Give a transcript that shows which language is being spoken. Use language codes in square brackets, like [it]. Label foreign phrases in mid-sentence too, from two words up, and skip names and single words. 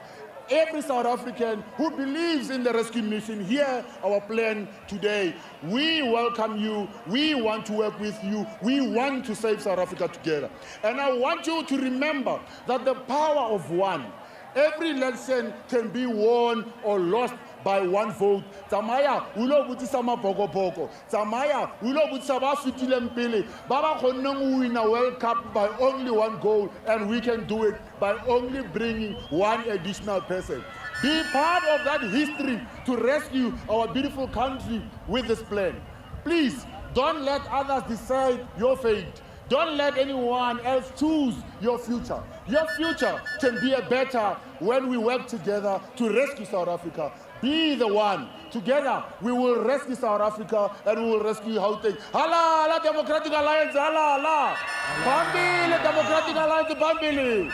[en] Every South African who believes in the rescue mission, hear our plan today. We welcome you. We want to work with you. We want to save South Africa together. And I want you to remember that the power of one, every election can be won or lost by one vote. [tn] Tsamaya ulo butisa mabhokobhoko. Tsamaya ulo butisa ba fitileng pele ba ba kgonneng [en] win a World Cup by only one goal, and we can do it by only bringing one additional person. Be part of that history to rescue our beautiful country with this plan. Please don't let others decide your fate. Don't let anyone else choose your future. Your future can be better when we work together to rescue South Africa. Be the one. Together, we will rescue South Africa and we will rescue Gauteng. [zu] Hala, hala, Democratic Alliance, hala, hala. Bambili, Democratic Alliance, bambili.